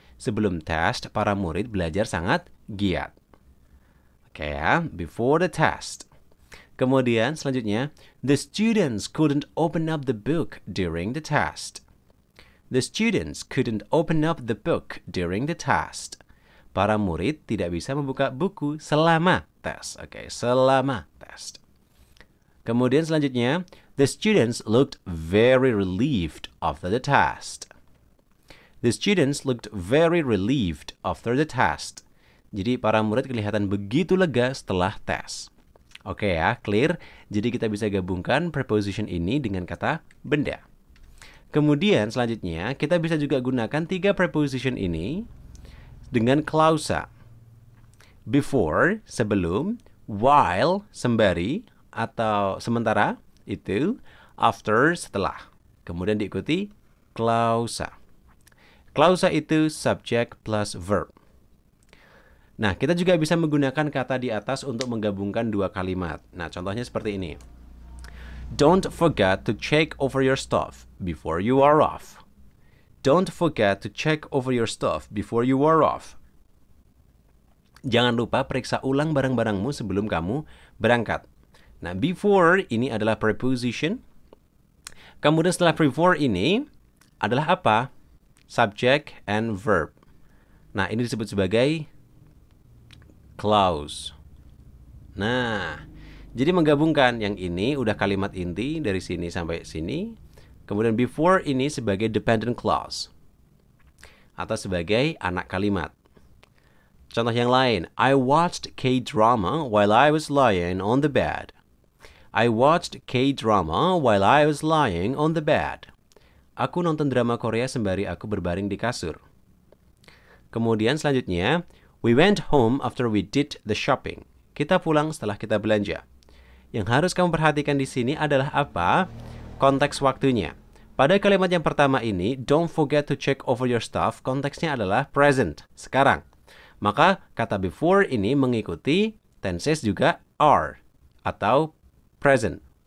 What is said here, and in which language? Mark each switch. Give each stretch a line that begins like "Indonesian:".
Indonesian: Sebelum tes, para murid belajar sangat giat. Oke ya,
English: before the test.
Indonesian: Kemudian selanjutnya,
English: the students couldn't open up the book during the test. The students couldn't open up the book during the test.
Indonesian: Para murid tidak bisa membuka buku selama tes. Oke, selama tes. Kemudian selanjutnya,
English: the students looked very relieved after the test. The students looked very relieved after the test.
Indonesian: Jadi para murid kelihatan begitu lega setelah tes. Oke ya, clear? Jadi kita bisa gabungkan preposition ini dengan kata benda. Kemudian selanjutnya, kita bisa juga gunakan tiga preposition ini dengan klausa. Before, sebelum, while, sembari, atau sementara, itu, after, setelah. Kemudian diikuti klausa. Klausa itu subject plus verb. Nah, kita juga bisa menggunakan kata di atas untuk menggabungkan dua kalimat. Nah, contohnya seperti ini.
English: Don't forget to check over your stuff before you are off. Don't forget to check over your stuff before you are off.
Indonesian: Jangan lupa periksa ulang barang-barangmu sebelum kamu berangkat. Nah, before ini adalah preposition. Kemudian setelah before ini adalah apa?
English: Subject and verb.
Indonesian: Nah, ini disebut sebagai clause. Nah, jadi menggabungkan yang ini udah kalimat inti dari sini sampai sini. Kemudian before ini sebagai dependent clause atau sebagai anak kalimat. Contoh yang lain,
English: I watched K-drama while I was lying on the bed. I watched K-drama while I was lying on the bed.
Indonesian: Aku nonton drama Korea sembari aku berbaring di kasur. Kemudian selanjutnya,
English: we went home after we did the shopping.
Indonesian: Kita pulang setelah kita belanja. Yang harus kamu perhatikan di sini adalah apa? Konteks waktunya. Pada kalimat yang pertama ini,
English: don't forget to check over your stuff,
Indonesian: konteksnya adalah present, sekarang. Maka kata before ini mengikuti tenses juga are atau present.